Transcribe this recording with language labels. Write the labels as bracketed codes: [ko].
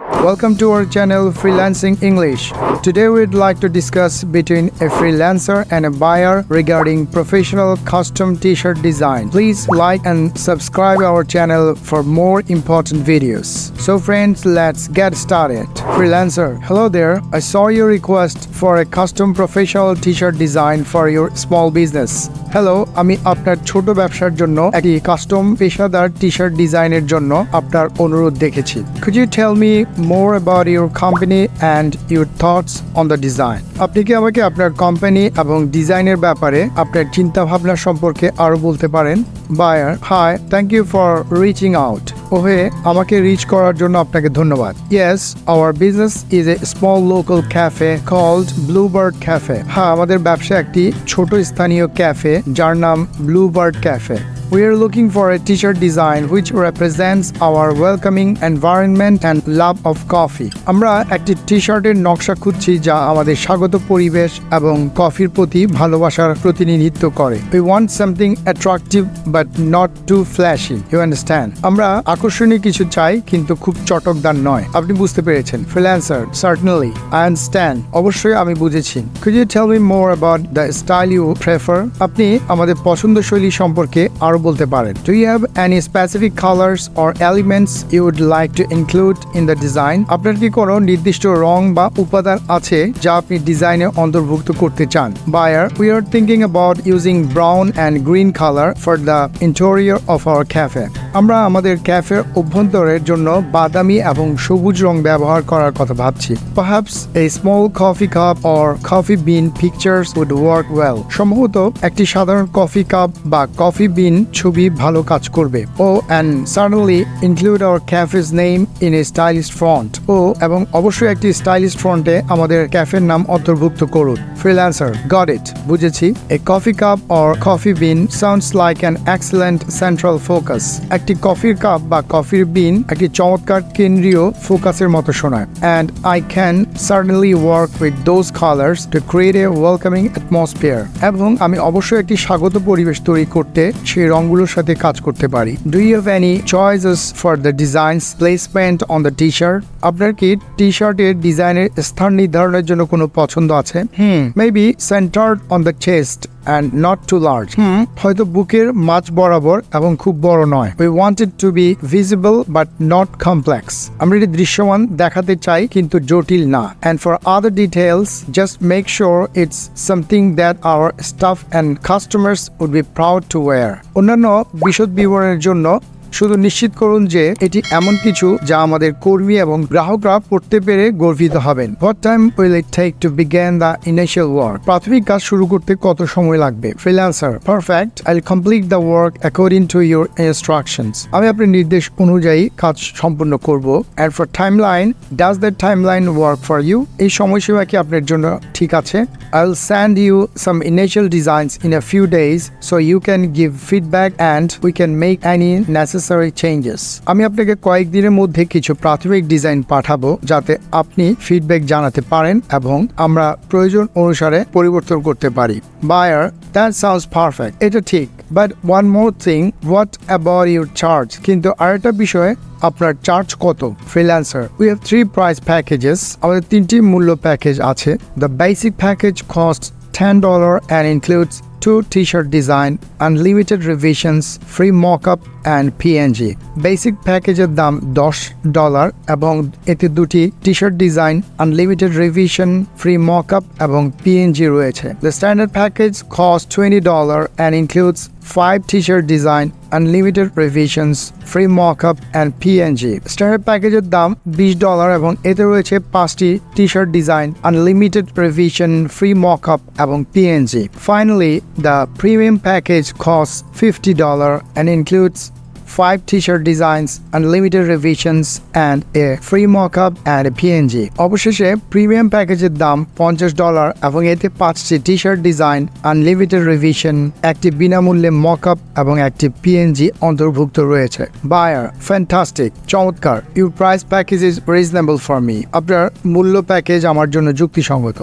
[en] Welcome to our channel Freelancing English. Today we'd like to discuss between a freelancer and a buyer regarding professional custom t-shirt design. Please like and subscribe our channel for more important videos. So friends, let's get started. Freelancer, hello there. I saw your request for a custom professional t-shirt design for your small business. [bn] Hello, আমি আপনার ছোট ব্যবসার জন্য একটি custom পেশাদার T-shirt ডিজাইনের জন্য আপনার অনুরোধ দেখেছি। [en] Could you tell me more about your company and your thoughts on the design? [bn] আপনি কি আমাকে আপনার কোম্পানি এবং ডিজাইনের ব্যাপারে আপনার চিন্তা ভাবনা সম্পর্কে আরো বলতে পারেন? [en] Buyer, hi, thank you for reaching out. [bn] আমাকে রিচ করার জন্য আপনাকে ধন্যবাদ। [en] Yes, our business is a small local cafe called Bluebird Cafe. [bn] হ্যাঁ, আমাদের ব্যবসা একটি ছোট স্থানীয় ক্যাফে যার নাম Bluebird Cafe. [en] We are looking for a t-shirt design which represents our welcoming environment and love of coffee. [bn] আমরা একটি টি-শার্টের নকশা খুঁজছি যা আমাদের স্বাগত পরিবেশ এবং কফির প্রতি ভালোবাসার প্রতিনিধিত্ব করে। [en] We want something attractive but not too flashy. You understand? [bn] আমরা আকর্ষণীয় কিছু চাই কিন্তু খুব চটকদার নয়। আপনি বুঝতে পেরেছেন? [en] Freelancer, certainly. I understand. [bn] অবশ্যই আমি বুঝেছি। [en] Could you tell me more about the style you prefer? [bn] আপনি আমাদের পছন্দশৈলী সম্পর্কে আরো বলতে পারেন। [en] Do you have any specific colors or elements you would like to include in the design? [bn] আপনার কি কোনো নির্দিষ্ট রং বা উপাদান আছে যা আপনি ডিজাইনে অন্তর্ভুক্ত করতে চান? [en] Buyer, we are thinking about using brown and green color for the interior of our cafe. [bn] আমরা আমাদের ক্যাফের অভ্যন্তরের জন্য বাদামি এবং সবুজ রং ব্যবহার করার কথা ভাবছি। [en] Perhaps a small coffee cup or coffee bean pictures would work well. [bn] সম্ভবত একটি সাধারণ কফি কাপ বা কফি বিন ছবি ভালো কাজ করবে। [en] And certainly include our cafe's name in a stylish font. [bn] এবং অবশ্যই একটি স্টাইলিশ ফন্টে আমাদের ক্যাফের নাম অন্তর্ভুক্ত করুন। [en] Freelancer, got it. [bn] বুঝেছি। [en] A coffee cup or coffee bean sounds like an excellent central focus. [bn] একটি কফির কাপ বা কফির বিন একটি চমৎকার কেন্দ্রীয় ফোকাসের মতো শোনায়। [en] And I can certainly work with those colors to create a welcoming atmosphere. [bn] এবং আমি অবশ্যই একটি স্বাগত পরিবেশ তৈরি করতে সেই রংগুলোর সাথে কাজ করতে পারি। [en] Do you have any choices for the design's placement on the t-shirt? [bn] আপনার কি টি-শার্টের ডিজাইনের স্থান নির্ধারণের জন্য কোনো পছন্দ আছে? [en] Maybe centered on the chest and not too large. [bn] হয়তো বুকের মাঝ বরাবর এবং খুব বড় নয়। [en] We want it to be visible but not complex. [bn] আমরা এটি দৃশ্যমান দেখাতে চাই কিন্তু জটিল না। [en] And for other details, just make sure it's something that our staff and customers would be proud to wear. [bn] অন্যান্য বিশদ বিবরণের জন্য শুধু নিশ্চিত করুন যে এটি এমন কিছু যা আমাদের কর্মী এবং গ্রাহকরা পড়তে পেরে গর্বিত হবেন। [en] What time will it take to begin the initial work? [bn] প্রাথমিক কাজ শুরু করতে কত সময় লাগবে? [en] Freelancer, perfect. I'll complete the work according to your instructions. [bn] আমি আপনার নির্দেশ অনুযায়ী কাজ সম্পূর্ণ করব। [en] And for timeline, does that timeline work for you? [bn] এই সময়সীমা কি আপনার জন্য ঠিক আছে? [en] I'll send you some initial designs in a few days so you can give feedback and we can make any necessary changes. [bn] আমি আপনাকে কয়েকদিনের মধ্যে কিছু প্রাথমিক ডিজাইন পাঠাবো যাতে আপনি ফিডব্যাক জানাতে পারেন এবং আমরা প্রয়োজন অনুসারে পরিবর্তন করতে পারি। [en] Buyer, that sounds perfect. [bn] এটা ঠিক। [en] But one more thing, what about your charge? [bn] কিন্তু আরেকটা বিষয়, আপনার চার্জ কত? [en] Freelancer, we have 3 price packages. [bn] আমাদের 3টি মূল্য প্যাকেজ আছে। [en] The basic package costs $10 and includes 2 t-shirt design, unlimited revisions, free mock-up and PNG. [bn] Basic প্যাকেজের দাম $10 এবং এতে 2টি T-shirt design, unlimited revision, free mock-up এবং PNG রয়েছে। [en] The standard package costs $20 and includes 5 t-shirt design, unlimited revisions, free mock-up and PNG. [bn] Standard প্যাকেজের দাম $20 এবং এতে রয়েছে 5টি T-shirt design, unlimited revision, free mock-up এবং PNG. [en] Finally, the premium package costs $50 and includes 5 t-shirt designs, unlimited revisions and a free mock-up and a PNG. [bn] অবশেষে premium প্যাকেজের দাম $50 এবং এতে 5টি টি-শার্ট ডিজাইন, আনলিমিটেড রিভিশন, একটি বিনামূল্যে মক-আপ এবং একটি PNG অন্তর্ভুক্ত রয়েছে। [en] Buyer, fantastic, [bn] চমৎকার। [en] Your price package is reasonable for me. [bn] আপনার মূল্য প্যাকেজ আমার জন্য যুক্তিসঙ্গত।